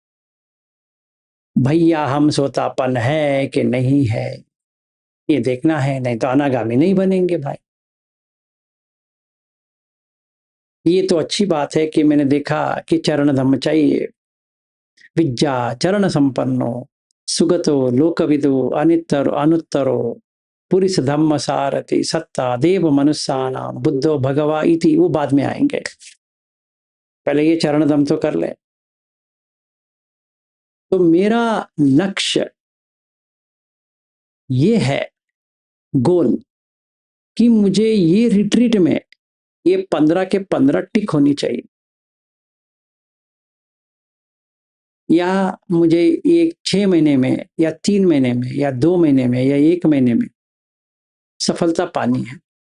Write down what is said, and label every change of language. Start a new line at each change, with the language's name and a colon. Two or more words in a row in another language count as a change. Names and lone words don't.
Hindi: भैया हम सोतापन्न है कि नहीं है, ये देखना है, नहीं तो अनागामी नहीं बनेंगे भाई। ये तो अच्छी बात है कि मैंने देखा कि चरण धम्म चाहिए।
Pali: विद्या चरण संपन्नो सुगतो लोकविदो अनित्तर अनुत्तरो पुरुष धम्म सारथि सत्ता देव मनुष्यानाम बुद्धो भगवा इति,
Hindi: वो बाद में आएंगे। पहले ये चरण दम तो कर ले। तो मेरा लक्ष्य ये है, गोल, कि मुझे ये रिट्रीट में ये 15 के 15 टिक होनी चाहिए, या मुझे ये 6 महीने में या 3 महीने में या 2 महीने में या 1 महीने में सफलता पानी है।